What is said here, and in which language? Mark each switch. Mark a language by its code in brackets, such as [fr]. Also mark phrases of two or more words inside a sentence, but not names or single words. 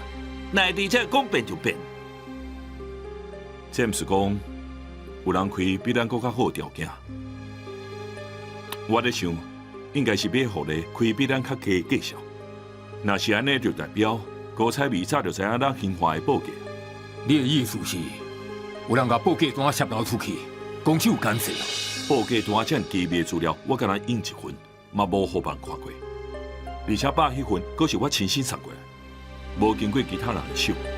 [nan] 内地这讲变就变。这毋是讲有人开比咱更较好的条件。我咧想，应该是要互你开比咱较低的计数。若是安尼，就代表高彩美早就知影咱兴华的报价。你的意思是，有人甲报价单泄露出去，公司有干涉啊？报价单这机密资料，我甲咱印1份，嘛无互别人看过。而且把迄份，阁是我亲身送过来，无经过其他人的手。